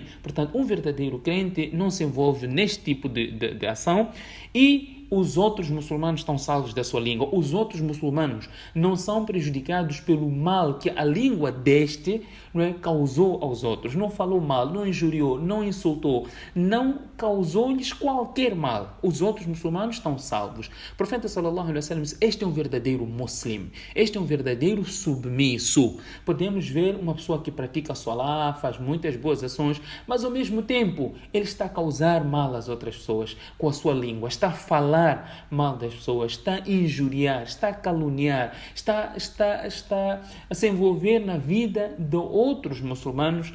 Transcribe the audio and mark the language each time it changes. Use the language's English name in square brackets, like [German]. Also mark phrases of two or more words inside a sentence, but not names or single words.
[Portuguese] Portanto, um verdadeiro crente não se envolve neste tipo de ação, e os outros muçulmanos estão salvos da sua língua. Os outros muçulmanos não são prejudicados pelo mal que a língua deste, não é, causou aos outros. Não falou mal, não injuriou, não insultou, não causou-lhes qualquer mal. Os outros muçulmanos estão salvos. O profeta [Arabic] صلى الله عليه وسلم [Portuguese] diz: este é um verdadeiro muslim, este é um verdadeiro submisso. Podemos ver uma pessoa que pratica salah, faz muitas boas ações, mas ao mesmo tempo ele está a causar mal às outras pessoas com a sua língua, está a falar mal das pessoas, está a injuriar, está a caluniar, está a se envolver na vida de outros muçulmanos.